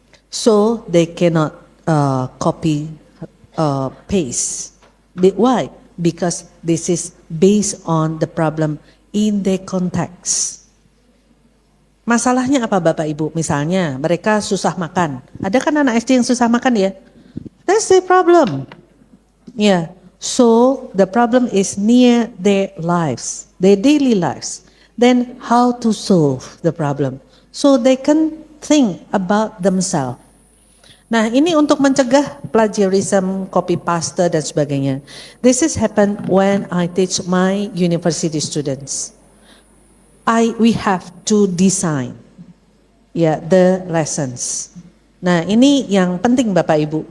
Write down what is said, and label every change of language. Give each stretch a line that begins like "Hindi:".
English: So they cannot copy, paste. Why? Because this is based on the problem in the context.
Indonesian: Masalahnya apa Bapak Ibu? Misalnya mereka susah makan. Ada kan anak SD yang susah makan ya?
English: That's the problem. Yeah. So the problem is near their lives, their daily lives. Then how to solve the problem? So they can think about themselves.
Indonesian: Nah ini untuk mencegah plagiarism, copy paste dan sebagainya.
English: This is happen when I teach my university students. We have to design the lessons.
Indonesian: Nah ini yang penting Bapak Ibu.